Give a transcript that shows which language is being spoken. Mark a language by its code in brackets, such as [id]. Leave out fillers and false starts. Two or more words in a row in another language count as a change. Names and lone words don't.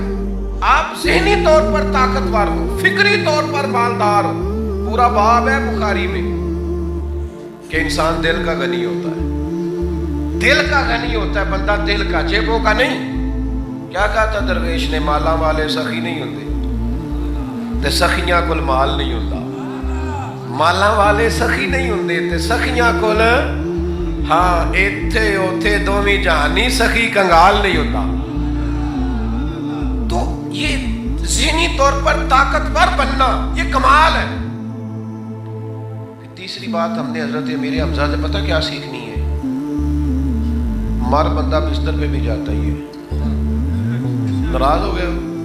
[ur] آپ ذہنی طور پر طاقتور ہو, فکری طور پر مالدار ہو. پورا باب ہے بخاری میں کہ انسان دل کا غنی ہوتا ہے, دل کا غنی ہوتا ہے بندہ, دل کا, جیبوں کا نہیں. [pa] کیا کہا تھا درویش نے, مالا والے سخی نہیں ہوتے تے سخیاں کول مال نہیں ہوتا. مالا والے سخی نہیں ہوندے تے سخیاں کول ہاں ایتھے اوتھے دوویں جہانی, سخی کنگال نہیں ہوتا. [ur] تو یہ ذہنی طور پر طاقتور بننا یہ کمال ہے. تیسری بات ہم نے حضرت امیر حمزہ سے پتہ کیا سیکھنی ہے. مر بندہ بستر پہ بھی جاتا ہی ہے, ناراض ہو گیا.